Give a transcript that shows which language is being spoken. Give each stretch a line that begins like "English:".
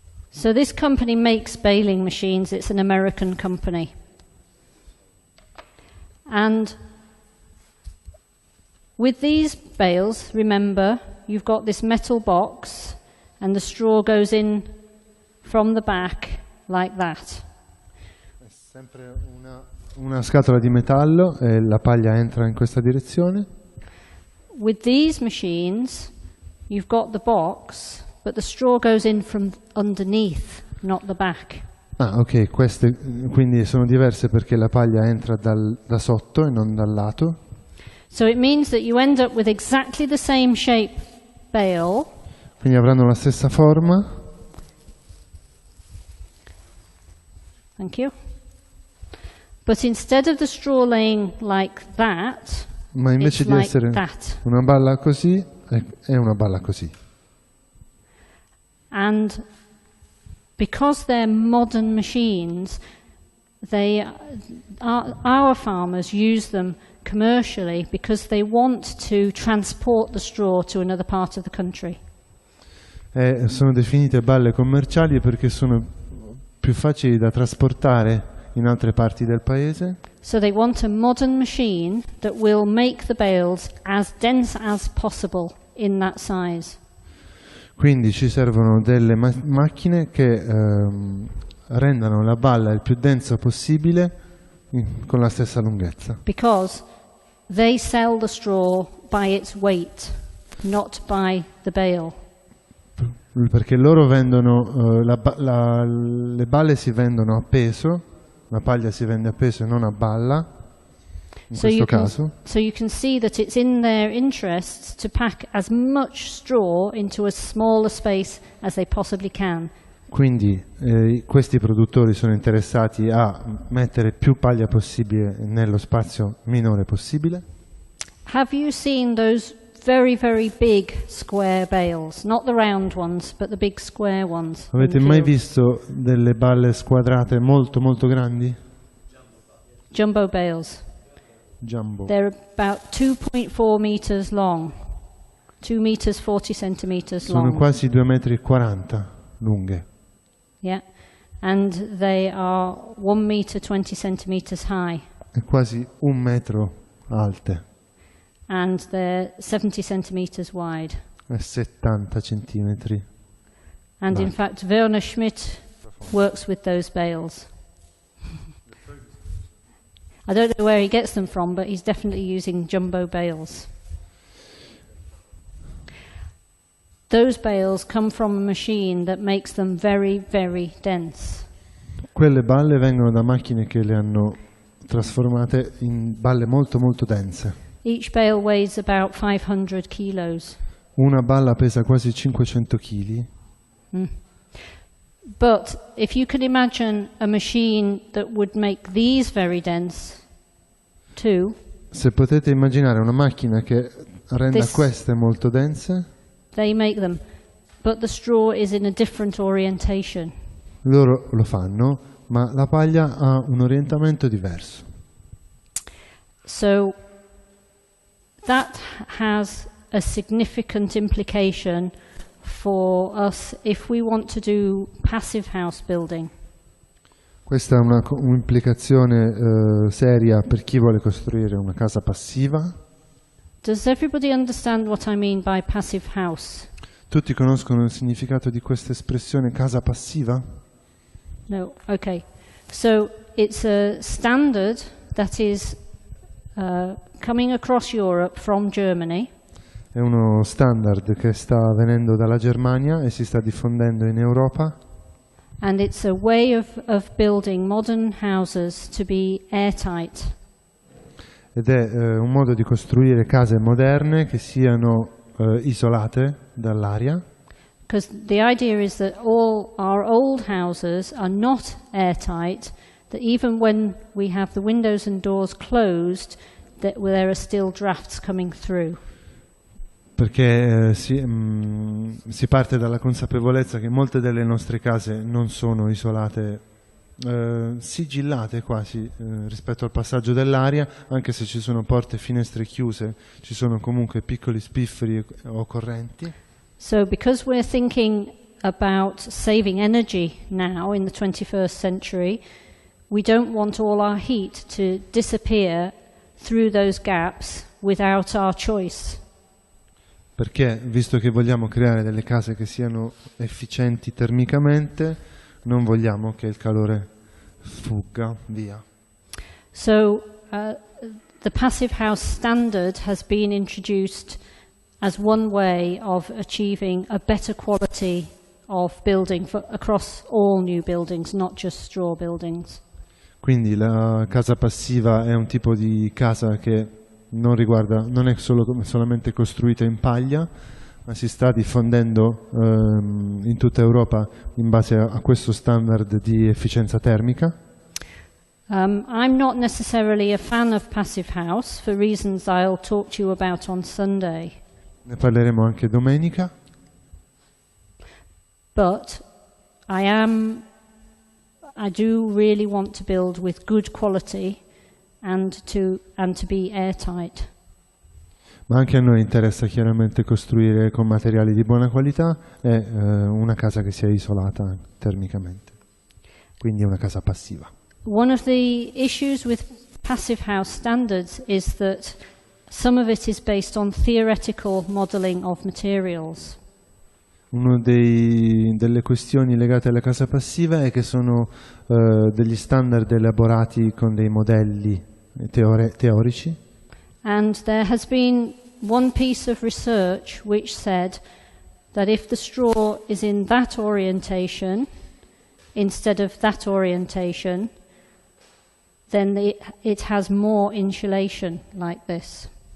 English: So this company makes baling machines. It's an American company. And with these bales, remember, you've got this metal box and the straw goes in from the back like that.
Italian: È sempre una scatola di metallo e la paglia entra in questa direzione.
English: With these machines, you've got the box, but the straw goes in from underneath, not the back.
Italian: Ah, ok, queste quindi sono diverse perché la paglia entra da sotto e non dal lato.
English: So it means that you end up with exactly the same shape bale.
Italian: Quindi avranno la stessa forma.
English: Thank you. But instead of the straw laying like that,
Italian: Ma invece
English: it's
Italian: di
English: like
Italian: essere
English: that.
Italian: una balla così, è una balla così.
English: And because they're modern machines, our farmers use them commercially because they want to transport the straw to another part of the country.
Italian: Sono definite balle commerciali perché sono più facili da trasportare in altre parti del paese.
English: So they want a modern machine that will make the bales as dense as possible in that size.
Italian: Quindi ci servono delle macchine che rendano la balla il più densa possibile con la stessa lunghezza.
English: Because they sell the straw by its weight, not by the bale.
Italian: Perché loro vendono, le balle si vendono a peso, la paglia si vende a peso e non a balla, in questo caso.
English: So you can see that it's in their interests to pack as much straw into as small a space as they possibly can.
Italian: Quindi questi produttori sono interessati a mettere più paglia possibile nello spazio minore possibile.
English: Have you seen those very, very big square bales? Not the round ones, but the big square ones.
Italian: Avete mai visto delle balle squadrate molto molto grandi?
English: Jumbo bales. Jumbo. They're about 2.4 meters long. 2 meters 40 centimeters long.
Italian: Sono quasi 2,40 metri lunghe.
English: Yeah. And they are 1 meter 20 centimeters high.
Italian: E quasi 1 metro alte.
English: And they're 70 centimeters wide.
Italian: E 70 centimetri.
English: And in fact, Werner Schmidt works with those bales. I don't know where he gets them from, but he's definitely using jumbo bales. Those bales come from a machine that makes them very, very dense.
Italian: Quelle balle vengono da macchine che le hanno trasformate in balle molto molto dense.
English: Each bale weighs about 500 kilos.
Italian: Una balla pesa quasi 500 kg.
English: But if you could imagine a machine that would make these very dense too.
Italian: Se potete immaginare una macchina che renda queste molto dense.
English: They make them, but the straw is in a different orientation.
Italian: Loro lo fanno, ma la paglia ha un orientamento diverso.
English: So that has a significant implication for us if we want to do passive house building.
Italian: Questa è un'implicazione seria per chi vuole costruire una casa passiva.
English: Does everybody understand what I mean by passive house?
Italian: Tutti conoscono il significato di questa espressione casa passiva?
English: No, okay. So it's a standard that is coming across Europe from Germany.
Italian: È uno standard che sta venendo dalla Germania e si sta diffondendo in Europa.
English: And it's a way of building modern houses to be airtight.
Italian: Ed è un modo di costruire case moderne che siano isolate dall'aria.
English: Because the idea is that all our old houses are not airtight, that even when we have the windows and doors closed, that there are still drafts coming through.
Italian: Perché si parte dalla consapevolezza che molte delle nostre case non sono isolate, sigillate quasi rispetto al passaggio dell'aria, anche se ci sono porte e finestre chiuse, ci sono comunque piccoli spifferi o correnti.
English: So because we're thinking about saving energy now in the 21st century, we don't want all our heat to disappear through those gaps without our choice.
Italian: Perché, visto che vogliamo creare delle case che siano efficienti termicamente, non vogliamo che il calore fugga via.
English: So the passive house standard has been introduced as one way of achieving a better quality of building across all new buildings, not just straw buildings.
Italian: Quindi la casa passiva è un tipo di casa che non è solamente costruita in paglia, ma si sta diffondendo in tutta Europa in base a questo standard di efficienza termica.
English: I'm not necessarily a fan of passive house for reasons I'll talk to you about on Sunday.
Italian: Ne parleremo anche domenica.
English: But I do really want to build with good quality and to be airtight.
Italian: Ma anche a noi interessa chiaramente costruire con materiali di buona qualità e una casa che sia isolata termicamente, quindi una casa passiva.
English: One of the issues with passive house standards is that some of it is based on theoretical modeling of materials.
Italian: Una delle questioni legate alla casa passiva è che sono degli standard elaborati con dei modelli teorici.
English: And there has been one piece of research which said that if the straw is in that orientation instead of that orientation, then it has more insulation like this.